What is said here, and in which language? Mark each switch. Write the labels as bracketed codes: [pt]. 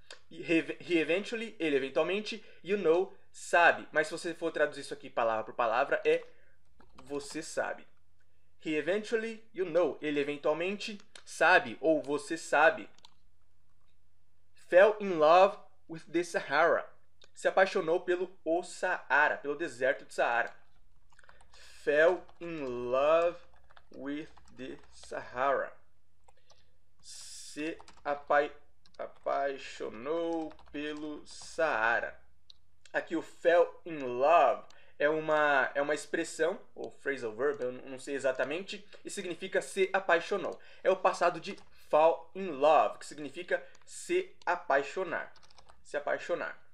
[en] He eventually, [pt] ele eventualmente, [en] you know, sabe. [pt] Mas se você for traduzir isso aqui palavra por palavra, é você sabe. [en] He eventually, you know, [pt] ele eventualmente sabe, ou você sabe. [en] Fell in love with the Sahara. [pt] Se apaixonou pelo Saara, pelo deserto de Saara. [en] Fell in love with the Sahara. [pt] Se apaixonou pelo Saara. Aqui o fell in love é uma expressão, ou phrasal verb, eu não sei exatamente, e significa se apaixonou. É o passado de fall in love, que significa se apaixonar. Se apaixonar.